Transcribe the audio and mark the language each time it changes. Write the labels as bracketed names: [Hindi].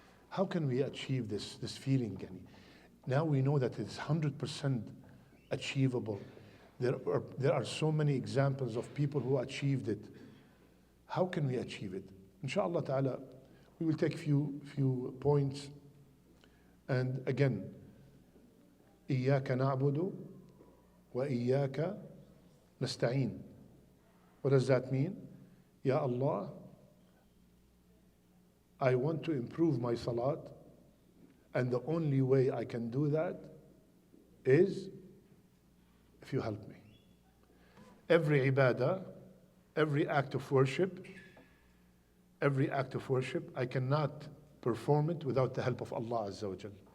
[English] How can we achieve this feeling? Now we know that it's 100% achievable. There are so many examples of people who achieved it. How can we achieve it? Inshallah ta'ala, we will take few points. And again, [Arabic] إِيَّاكَ نَعْبُدُ وَإِيَّاكَ نَسْتَعِينُ. [English] What does that mean? Ya Allah, I want to improve my salat, and the only way I can do that is if you help me. Every ibadah, every act of worship, I cannot perform it without the help of Allah Azza wa Jal.